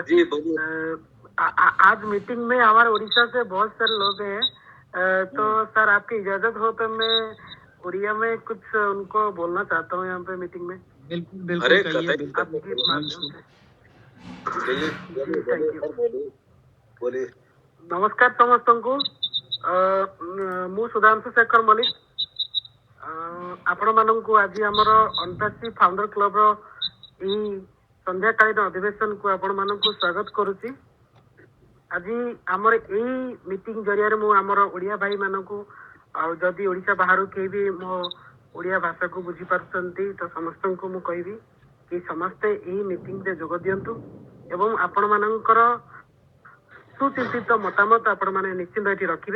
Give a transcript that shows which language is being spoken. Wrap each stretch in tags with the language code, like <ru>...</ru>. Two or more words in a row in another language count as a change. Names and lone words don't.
<hi>जी बोलिए। आज मीटिंग में हमारे उड़ीसा से बहुत सारे लोग हैं। तो सर आपकी इजाजत हो तो मैं उड़िया में कुछ उनको बोलना चाहता हूँ यहाँ पे मीटिंग में। बिल्कुल बिल्कुल अरे कहिए, कतई आपकी माध्यम से। बोलिए जी,</hi> <en>thank you।</en> <hi>बोलिए।</hi> <or>नमस्कार समस्तଙ୍କୁ। ମୁଁ ସୁଧାଂଶୁ ଶେଖର ମଲ୍ଲିକ। ଆପଣମାନଙ୍କୁ ଆଜି ଆମର ଅଣ୍ଟାସି ଫାଉଣ୍ଡର କ୍ଲବର ଏହି ସନ୍ଧ୍ୟାକାଳୀନ ଅଧିବେଶନକୁ ଆପଣମାନଙ୍କୁ ସ୍ୱାଗତ କରୁଛି। ଆଜି ଆମର ଏଇ ମିଟିଂ ଜରିଆରେ ମୁଁ ଆମର ଓଡ଼ିଆ ଭାଇମାନଙ୍କୁ, ଆଉ ଯଦି ଓଡ଼ିଶା ବାହାରୁ କେହି ବି ମୋ ଓଡ଼ିଆ ଭାଷାକୁ ବୁଝିପାରୁଛନ୍ତି ତ ସମସ୍ତଙ୍କୁ ମୁଁ କହିବି କି ସମସ୍ତେ ଏହି ମିଟିଂରେ ଯୋଗ ଦିଅନ୍ତୁ ଏବଂ ଆପଣମାନଙ୍କର ସୁଚିନ୍ତିତ ମତାମତ ଆପଣମାନେ ନିଶ୍ଚିନ୍ତ ଏଠି ରଖିବେ।</or>